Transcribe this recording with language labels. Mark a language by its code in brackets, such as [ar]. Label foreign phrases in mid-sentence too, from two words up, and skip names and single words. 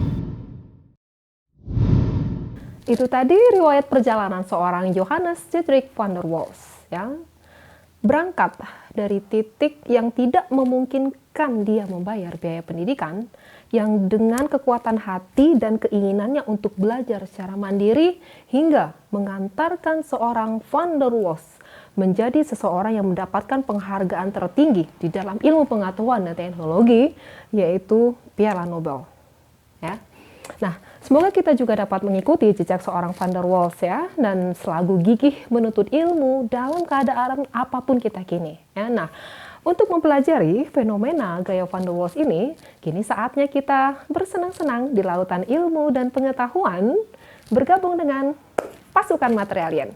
[id] Itu tadi riwayat perjalanan seorang Johannes Dietrich van der Waals yang berangkat dari titik yang tidak memungkinkan dia membayar biaya pendidikan, yang dengan kekuatan hati dan keinginannya untuk belajar secara mandiri hingga mengantarkan seorang van der Waals menjadi seseorang yang mendapatkan penghargaan tertinggi di dalam ilmu pengetahuan dan teknologi, yaitu Piala Nobel. Ya. Nah, semoga kita juga dapat mengikuti jejak seorang van der Waals ya, dan selalu gigih menuntut ilmu dalam keadaan apapun kita kini. Ya. Nah, untuk mempelajari fenomena gaya van der Waals ini, kini saatnya kita bersenang-senang di lautan ilmu dan pengetahuan, bergabung dengan pasukan Materialien.